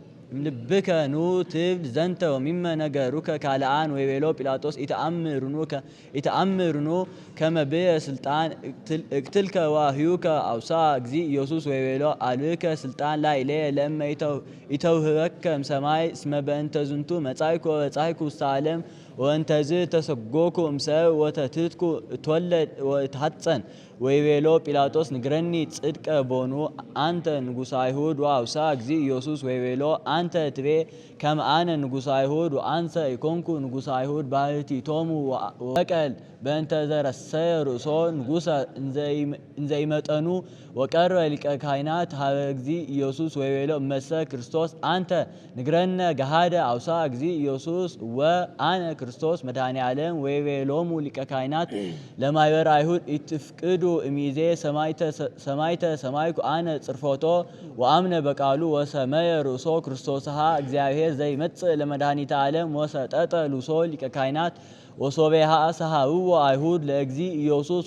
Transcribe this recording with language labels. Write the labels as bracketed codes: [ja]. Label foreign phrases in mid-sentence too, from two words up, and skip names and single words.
[gez] ልብከ ኑ ትብል ዘንተ ወሚመ ነገሩከ ካልአን ወይቤሎ ጲላጦስ ኢተአምርኑ ከመ ብየ ስልጣን እቅትልከ ዋህዩከ አውሳ እግዚ ኢየሱስ ወይቤሎ አልብከ ስልጣን ላዕሌየ ለእመ ኢተውህበከ እምሰማይ እስመ በእንተ ዝንቱ መጻእኩ ወበጻሕኩ ውስተ ዓለም ወእንተዝ ተሰጎኩ እምሰብ ወተትትኩ እትወለድ ወእትሐፀን ወይቤሎ ጲላጦስ ንግረኒ ጽድቀ ቦኑ አንተ ንጉሠ አይሁድ ወአውሳ እግዚ ኢየሱስ ወይቤሎ አንተ ትቤ ከመ አነ ንጉሠ አይሁድ ወአንሰ ኢኮንኩ ንጉሠ አይሁድ ባሕቲቶሙ ወበቀል በእንተ ዘረሰየ ርእሶ ንጉሠ እንዘ ይመጠኑ ወቀርበ ሊቀ ካህናት ሀበ እግዚ ኢየሱስ ወይቤሎ እመሰ ክርስቶስ አንተ ንግረነ ገሃደ አውሳ እግዚ ኢየሱስ ወአነ ክርስቶስ መድኃኔ ዓለም ወይቤሎሙ ሊቀ ካህናት ለማኅበረ አይሁድ ኢትፍቅዱ እሚዜ ሰማይተ ሰማይኩ አነ ጽርፎቶ ወአምነ በቃሉ ወሰመየ ርእሶ ክርስቶስሃ እግዚአብሔር ዘይመጽእ ለመድኃኒተ ዓለም ወሰጠጠ ሉሶ ሊቀ ካህናት ወሶቤሃ ሰሃብዎ አይሁድ ለእግዚ ኢየሱስ